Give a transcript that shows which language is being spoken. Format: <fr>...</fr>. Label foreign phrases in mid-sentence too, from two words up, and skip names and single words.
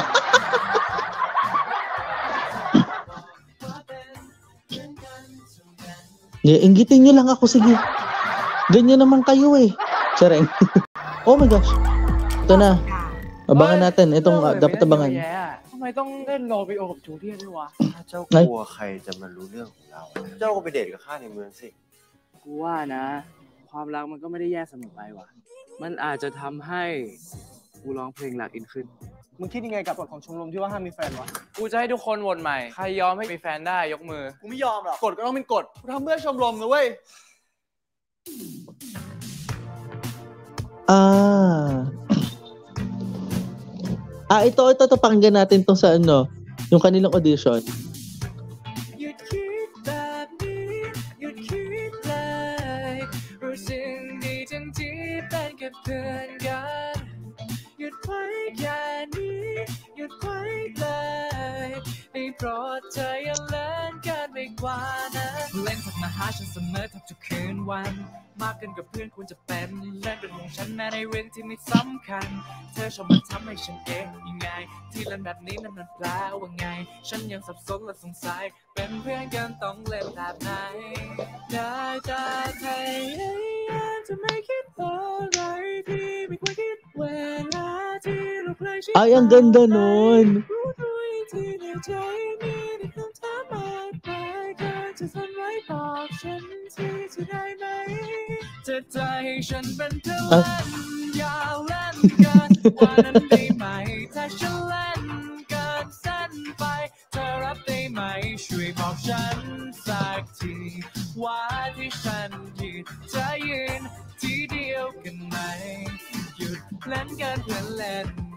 <tl>Inggitin nyo lang ako, sige. Ganyan naman kayo eh. Sareng.</tl> <en>Oh my gosh.</en> <tl>Ito na. Abangan natin. Itong dapat abangan.</tl> <th>ทำไมต้องเล่นโรมิโอกับจูเลียตด้วยวะ ถ้าเจ้ากลัวใครจะมารู้เรื่องของเรา เจ้าก็ไปเดทกับข้าในเมืองสิ กูว่านะ ความรักมันก็ไม่ได้แย่เสมอไปว่ะ มันอาจจะทำให้กูร้องเพลงหลักอินขึ้น มึงคิดยังไงกับกฎของชมรมที่ว่าห้ามมีแฟนวะ กูจะให้ทุกคนโหวตใหม่ ใครยอมให้มีแฟนได้ยกมือ กูไม่ยอมหรอก กฎก็ต้องเป็นกฎ กูทำเพื่อชมรมนะเว้ย</th> <tl>Ito, pakinggan natin to sa ano, yung kanilang audition.</tl> <en>You'd keep that me, you'd keep like</en> <th>รู้สึกดีทั้งที่เป็นแค่เพื่อนกันหยุดไว้แค่นี้หยุดไว้เลยได้ โปรดเธออย่าเล่นกันไปกว่านั้นเล่นทักมาหาฉันเสมอทุกคืนวันมากเกินกับเพื่อนควรจะเป็นเล่นเป็นห่วงฉันแม้ในเรื่องที่ไม่สำคัญเธอชอบมาทำให้ฉันเองยังไงที่เล่นแบบนี้นั้นมันแปลว่าไงฉันยังสับสนและสงสัยเป็นเพื่อนกันต้องเล่นแบบไหนได้แต่พยายามจะไม่คิดอะไรที่ไม่ควรคิดเวลาที่เราเคยชิด</th> <tl>Ay, ang ganda nun.</tl> <th>รู้ด้วยที่ในใจมีแต่คำถามมากมายการจะสั่นไว้บอกฉันทีจะได้ไหมจะใจให้ฉันเป็นเพื่อนเล่นอย่าเล่นกันว่านั้นได้ไหมถ้าฉันเล่นกันเส้นไปเธอรับได้ไหมช่วยบอกฉันสักทีว่าที่ฉันยืนจะยืนที่เดียวกันไหมหยุดเล่นกันเพื่อนเล่น</th>